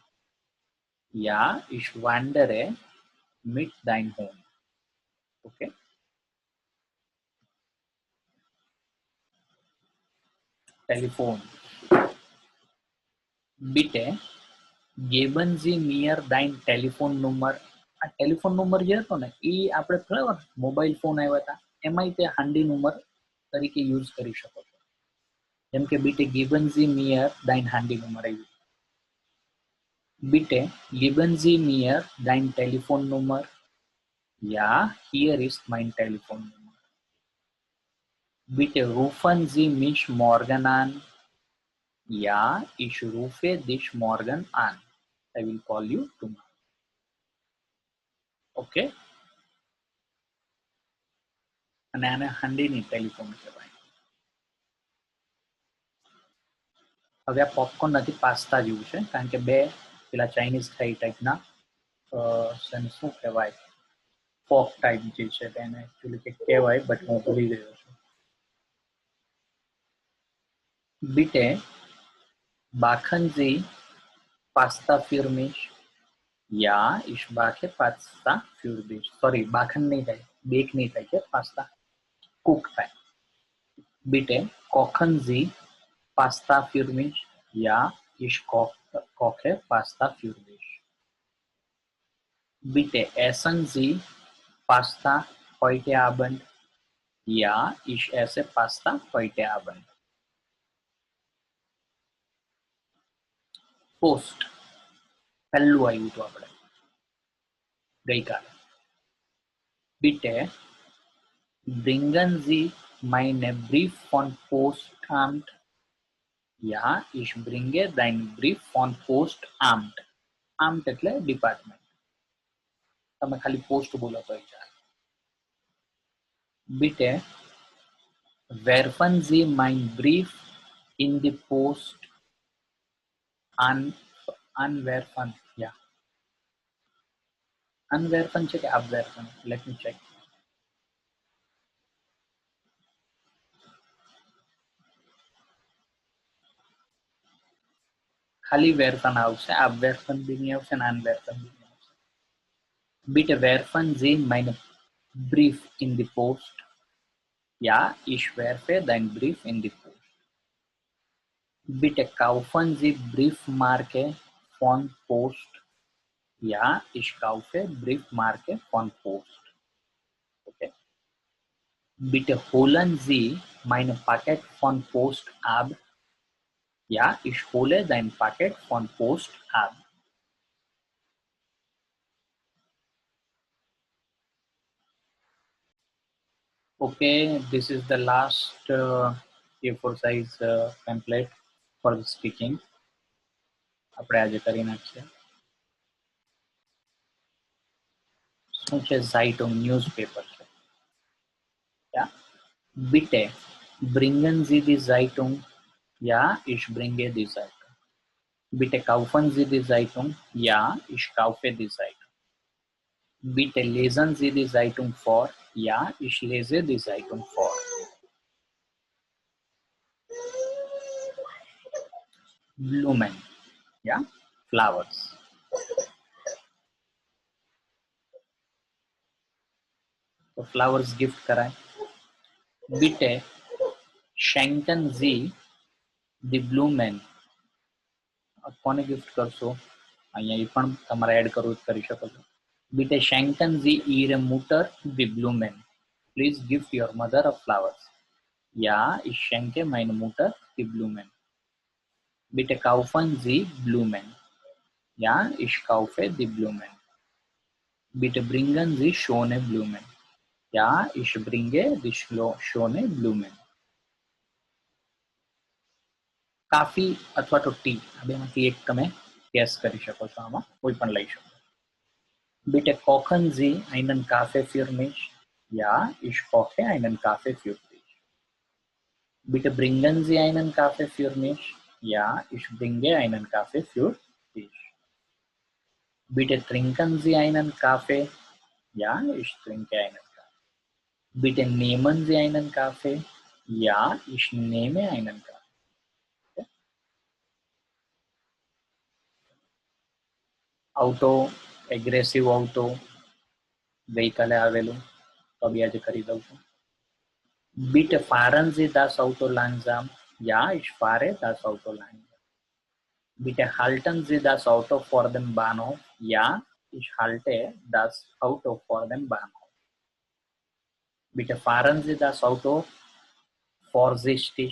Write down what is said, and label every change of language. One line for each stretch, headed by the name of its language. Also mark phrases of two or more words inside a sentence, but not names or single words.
German: Ja, ich wandere mit deinem Hund.
English: Okay. Telephone.
German: Bitte geben Sie mir dein Telefonnummer.
Gujarati: આ ટેલિફોન નંબર જે હતો ને, એ આપણે બરાબર
English: mobile phone
Gujarati: આવ્યા હતા એમાં તે હાંડી નંબર તરીકે યુઝ કરી શકો છો. જેમ કે
German: bitte geben Sie mir dein
Gujarati: હાંડી નંબર આવ્યું.
German: Bitte geben Sie mir dein Telefonnummer. Ja, hier ist mein Telefonnummer. Bitte rufen Sie mich morgen an. Ja, ich rufe dich morgen an.
English: I will call you tomorrow.
Gujarati: ઓકે, અને આને હાંડીની ટેલિફોન કહેવાય. હવે આ પોપકોર્ન નથી, પાસ્તા જેવું છે, કારણ કે બે પેલા ચાઇનીઝ થાય ટાઈપના શું કહેવાય,
English: fork type
Gujarati: જે છે તેને એકચ્યુઅલી કંઈક કહેવાય, બટ હું ભૂલી ગયો છું.
German: Bitte backen Sie Pasta für mich? Ja, ich backe Pasta für dich.
Gujarati: Sorry, backen नहीं થાય, બેક નહીં થાય કે પાસ્તા કુક થાય.
German: Bitte kochen Sie Pasta für mich? Ja, ich koche Pasta für dich. Bitte essen Sie Pasta heute Abend? Ja, ich esse Pasta heute Abend.
Gujarati: પોસ્ટ પહેલું આવ્યું હતું આપણે ગઈકાલે.
German: Bitte bringen Sie meine Brief von Postamt. Ja, ich bringe deinen Brief von Postamt.
Gujarati: આમ્ટ એટલે ડિપાર્ટમેન્ટ. તમે ખાલી પોસ્ટ બોલો તો ચાલે.
German: Bitte werfen Sie meinen Brief in die Post. Anwerfen. Ja.
Gujarati: Anwerfen છે કે abwerfen?
English: Let me check.
Gujarati: ખાલી વેરફન આવશે, abwerfen બી નહીં આવશે, anwerfen બી નહીં આવશે.
German: Bitte werfen Sie meinen Brief in die Post. Ja, ich werfe deinen Brief in die Post. Bitte kaufen Sie Briefmarke von Post. Ja, ich kaufe Briefmarke von Post. Okay. Bitte holen Sie mein Paket von Post ab. Ja, ich hole dein Paket von Post ab.
English: Okay, this is the last A4 size template for the speaking.
Gujarati: આપણે આજે કરી નાખીએ. શું છે? ઝાઇટુંગ ન્યૂઝપેપર છે.
German: Ja? Bitte bringen Sie die Zeitung. Ja, ich bringe die Zeitung. Bitte kaufen Sie die Zeitung. Ja, ich kaufe die Zeitung. Bitte lesen Sie die Zeitung vor. Ja, ich lese die Zeitung vor. Blumen.
English: Ja, flowers.
Gujarati: તો
English: flowers gift
Gujarati: કરાય.
German: Bitte schenken Sie die Blumen.
Gujarati: કોને ગિફ્ટ કરશો? અહીંયા એ પણ તમારે એડ કરવું કરી શકો છો.
German: Bitte schenken Sie Ihre Mutter die Blumen.
English: Please gift your mother of flowers.
German: Ja, ich schenke meine Mutter die Blumen. Bitte kaufen Sie Blumen. Ja, ich kaufe die Blumen. Bitte bringen Sie schöne Blumen. Ja, ich bringe die schöne Blumen.
Gujarati: કાફી અથવા તો ટી, આ બેમાંથી એક તમે ગેસ કરી શકો છો, આમાં કોઈ પણ લઈ શકો.
German: Bitte kochen Sie einen Kaffee für mich? Ja, ich koche einen Kaffee für dich. Bitte bringen Sie einen Kaffee für mich? Ja, ich bringe einen Kaffee für dich. Bitte trinken Sie einen Kaffee? Ja, ich trinke einen Kaffee. Bitte nehmen Sie einen Kaffee? Ja, ich nehme einen Kaffee.
English: Auto, aggressive auto,
Gujarati: ગઈકાલે આવેલું, તો બી આજે કરી દઉં છું.
German: Bitte fahren Sie das Auto langsam. Ja, ich fahre das Auto langsam. Bitte halten Sie das Auto vor dem Bahnhof. Ja, ich halte das Auto vor dem Bahnhof. Bitte fahren Sie das Auto vorsichtig.